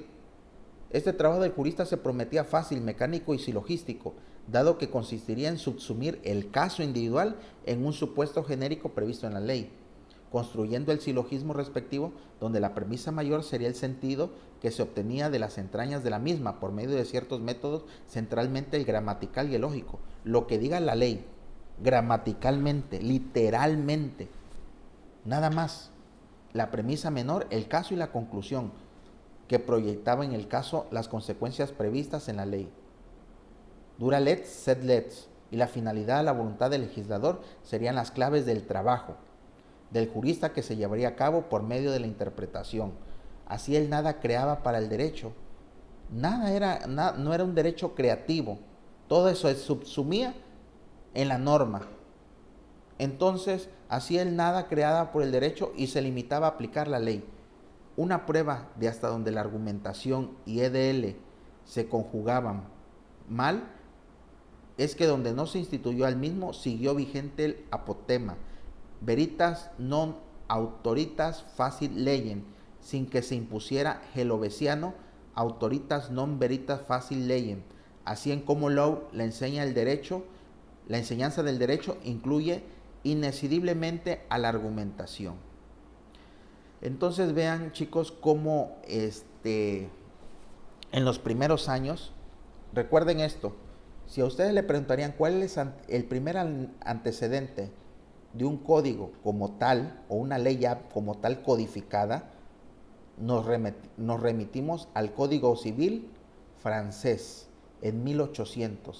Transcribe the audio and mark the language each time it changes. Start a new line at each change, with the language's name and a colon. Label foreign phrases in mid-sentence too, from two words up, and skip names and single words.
Spanish: Este trabajo del jurista se prometía fácil, mecánico y silogístico, dado que consistiría en subsumir el caso individual en un supuesto genérico previsto en la ley, construyendo el silogismo respectivo, donde la premisa mayor sería el sentido que se obtenía de las entrañas de la misma por medio de ciertos métodos, centralmente el gramatical y el lógico. Lo que diga la ley, gramaticalmente, literalmente, nada más. La premisa menor, el caso y la conclusión, que proyectaba en el caso las consecuencias previstas en la ley.
Latin: Dura lex, sed lex,
Spanish: y la finalidad, la voluntad del legislador serían las claves del trabajo del jurista que se llevaría a cabo por medio de la interpretación. Así él nada creaba para el derecho. No era un derecho creativo. Todo eso se subsumía en la norma. Entonces, así él nada creaba por el derecho y se limitaba a aplicar la ley. Una prueba de hasta donde la argumentación y EDL se conjugaban mal es que donde no se instituyó al mismo siguió vigente el apotema
Latin: veritas non autoritas facit legem,
Spanish: sin que se impusiera gelovesiano
Latin: autoritas non veritas facit legem.
Spanish: Así en
English: Common Law
Spanish: la enseñanza del derecho incluye inescindiblemente a la argumentación. Entonces vean, chicos, cómo en los primeros años, recuerden esto, si a ustedes le preguntarían cuál es el primer antecedente de un código como tal, o una ley ya como tal codificada, nos remitimos al Código Civil francés en 1800.